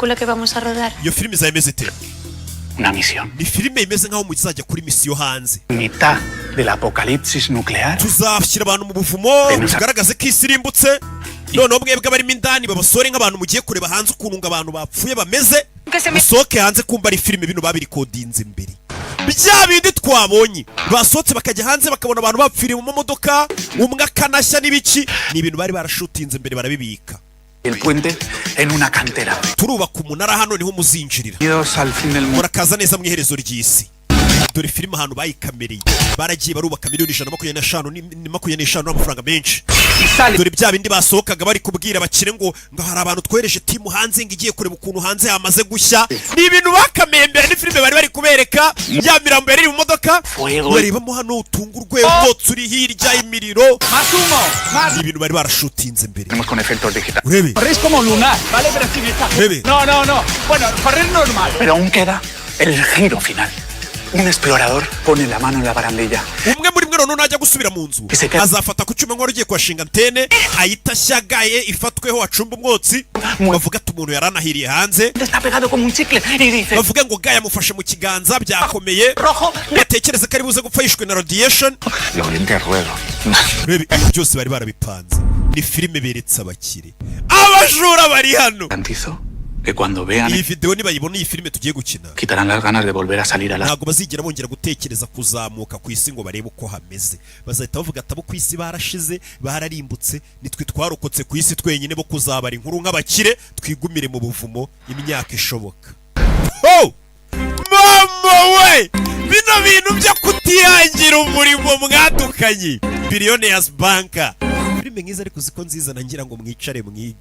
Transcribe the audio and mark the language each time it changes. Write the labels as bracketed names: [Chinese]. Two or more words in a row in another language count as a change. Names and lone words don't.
[Spanish] Con lo que vamos a rodar. [Kinyarwanda] Iyo filime izameze ite? [Spanish] una misión. [Kinyarwanda] Ni filime imeze nkaho muzajya kuri misiyo hanze. [Spanish] Mitad del apocalipsis nuclear. [Kinyarwanda] Tuzashyira abantu mu buvumo bigaragaze ko isi irimbutse. Noneho mwebwe barimo indani babasore nk'abantu mugiye kureba hanze ukuntu abantu bapfuye bameze. Musohoke hanze kumva ari filime bino babirikodinze imbere. Bya bindi twabonye basohotse bakajya hanze bakabona abantu bapfiriye mu modoka umwe akanashya n'ibiki ni ibintu bari barashutinze imbere barabibika. [Spanish] El puente en una cantera. [Kinyarwanda] Turubaka umunara hano niho muzinjirira. [Spanish] Al fin del mundo. [Kinyarwanda] Murakaza neza mu iherezo ry'isi. Dore filime ahantu bayikamereye baragiye barubaka miliyoni 125 n'amafaranga menshi. Dore bya bindi basohokaga bari kubwira bakire ngo hari abantu twereje timu hanze ngo igiye kureba ukuntu hanze hamaze gushya. Ni ibintu bakameye mbere ni filime bari kubereka ya mirambo yari mu modoka barebamo hano utungurwe ubwotsi uri hirya imiriro. Ni ibintu bari barashutinze imbere. [Spanish] Con efectos digitales. [Kinyarwanda] Urebe. [Spanish] Corres como lunar, ¿vale? Pero sin esta. [Kinyarwanda] Urebe. [Spanish] No. Bueno, correr normal. Pero aún queda el giro final. Un explorador pone la mano en la barandilla. [Kinyarwanda] Umwe muri mwe najya gusubira mu nzu azafata ku cyuma nk'ugiye kwashinga antene ayita shyagaye ifatweho acumba umwotsi bavuga ati umuntu yaranahiriye hanze. [Spanish] Está pegado como un chicle y dice [Kinyarwanda] bavuga ngo gaya mufashe mu kiganza byakomeye batekereza ko ari buze gupfa yishwe na radiation. Rebe byose bari barabipanze ni filime beretse abakire abajura bari hano. [Spanish] Que cuando vean [Kinyarwanda] iyi video nibayibona iyi filime tugiye gukina [Spanish] quitarán las ganas de volver a salir a la. [Kinyarwanda] Ntabwo bazigera bongera gutekereza kuzamuka ku isi ngo barebe uko hameze. Bazahita bavuga ati abo ku isi barashize bararimbutse nitwe twarokotse ku isi twenyine bo kuzabara inkuru nk'abakire twigumire mu buvumo imyaka ishoboka. Oh mama we bino bintu byo kutihangira umurimo mwadukanye Billionaires Banker filime nkiza ariko ziko nziza nangira ngo mwicare mwige.